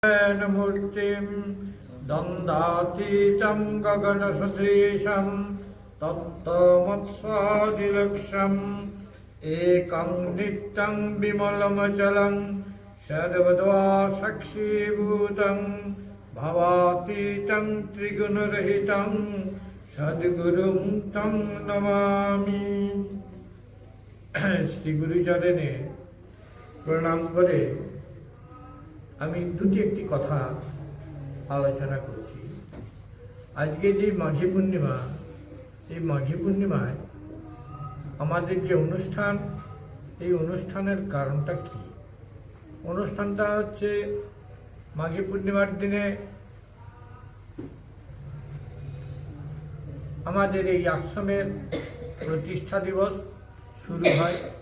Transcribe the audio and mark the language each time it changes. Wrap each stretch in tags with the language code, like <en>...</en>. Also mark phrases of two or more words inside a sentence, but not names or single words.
<sa>मूर्तिं दन्दातीतं गगनसदृशं तप्तमत्स्वादिलक्षम् एकं नित्यं विमलमचलं सर्वदा साक्षीभूतं भवातीतं त्रिगुणरहितं सद्गुरुं तं नमामि।</sa> <bn>শ্রী গুরুচরণে প্রণাম করে আমি দুটি একটি কথা আলোচনা করছি। আজকে যে মাঘী পূর্ণিমা, এই মাঘী পূর্ণিমায় আমাদের যে অনুষ্ঠান, এই অনুষ্ঠানের কারণটা কি? অনুষ্ঠানটা হচ্ছে মাঘী পূর্ণিমার দিনে আমাদের এই আশ্রমের প্রতিষ্ঠা দিবস শুরু হয়।</bn>